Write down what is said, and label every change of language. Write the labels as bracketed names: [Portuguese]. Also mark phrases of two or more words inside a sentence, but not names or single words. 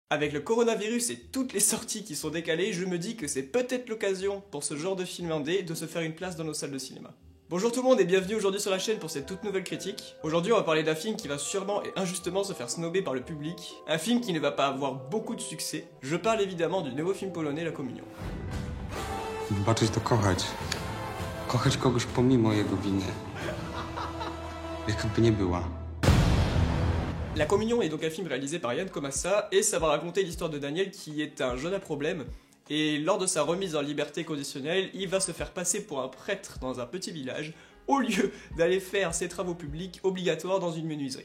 [French] Avec le coronavirus et toutes les sorties qui sont décalées, je me dis que c'est peut-être l'occasion pour ce genre de film indé de se faire une place dans nos salles de cinéma. Bonjour tout le monde et bienvenue aujourd'hui sur la chaîne pour cette toute nouvelle critique. Aujourd'hui on va parler d'un film qui va sûrement et injustement se faire snober par le public, un film qui ne va pas avoir beaucoup de succès. Je parle évidemment du nouveau film polonais La Communion. [Polish] Wybaczyć to kochać. Kochać kogoś pomimo jego winy. Jakby nie była. [French] La Communion est donc un film réalisé par Jan Komasa et ça va raconter l'histoire de Daniel qui est un jeune à problème et lors de sa remise en liberté conditionnelle, il va se faire passer pour un prêtre dans un petit village au lieu d'aller faire ses travaux publics obligatoires dans une menuiserie.